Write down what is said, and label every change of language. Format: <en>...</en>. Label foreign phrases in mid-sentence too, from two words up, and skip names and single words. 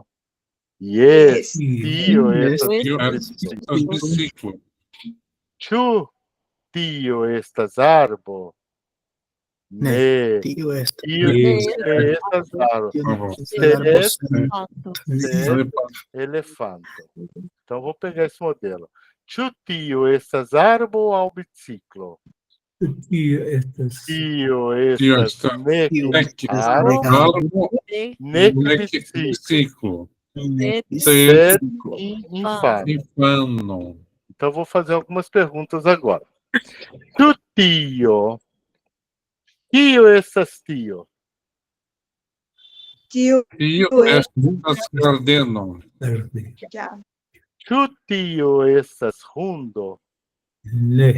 <eo>Yes, tio estas biciklo. Ĉu tio estas arbo? Ne, tio estas arbo. Elefanto.</eo> <pt>Então vou pegar esse modelo.</pt> <eo>Ĉu tio estas arbo aŭ biciklo? Tio estas nek arbo, nek biciklo. Sed infano.</eo> <pt>Então vou fazer algumas perguntas agora.</pt> <eo>Ĉu tio? Kio estas tio? Tio estas giardeno. Ĉu tio estas hundo? Ne.</eo>